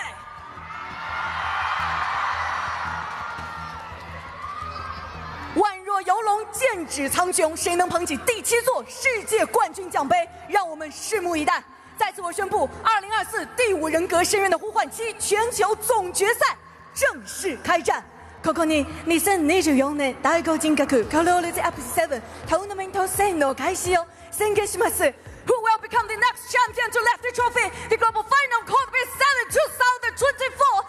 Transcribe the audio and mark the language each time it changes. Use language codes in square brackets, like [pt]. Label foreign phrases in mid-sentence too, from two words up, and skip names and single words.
[zh] 宛若游龙，剑指苍穹，谁能捧起第7座世界冠军奖杯？让我们拭目以待。在此，我宣布，2024第5人格深渊的呼唤7全球总决赛正式开战。 [ja] ここに2024年第5人格カロールズ F7 トーナメント戦の開始を宣言します。 [en] Who will become the next champion to lift the trophy? The global final COAVII 2024.